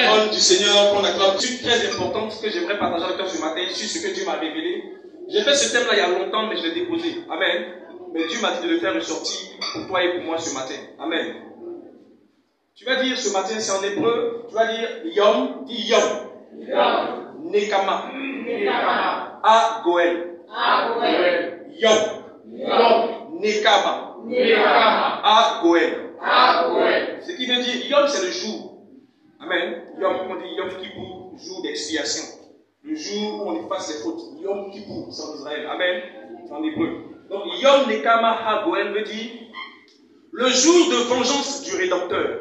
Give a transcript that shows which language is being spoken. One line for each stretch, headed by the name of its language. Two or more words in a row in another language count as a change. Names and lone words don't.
French: Parole du Seigneur qu'on acclame. C'est une très importante que j'aimerais partager avec toi ce matin sur ce que Dieu m'a révélé. J'ai fait ce thème-là il y a longtemps, mais je l'ai déposé. Amen. Mais Dieu m'a dit de le faire ressortir pour toi et pour moi ce matin. Amen. Tu vas dire ce matin, c'est en hébreu, tu vas dire Yom, dis Yom.
Hebrew: יום. נקמה. Nekama. הגואל. הגואל. Yom. Yom. Nekama. Nekama. הגואל. הגואל.
French: Ce qui veut dire Yom, c'est le jour. Amen. Yom, on dit Yom Kippour, jour d'expiation. Le jour où on efface les fautes. Yom Kippour, c'est en Israël. Amen. C'est en hébreu. Donc
Hebrew: יום נקמה הגואל
French: veut dire le jour de vengeance du Rédempteur.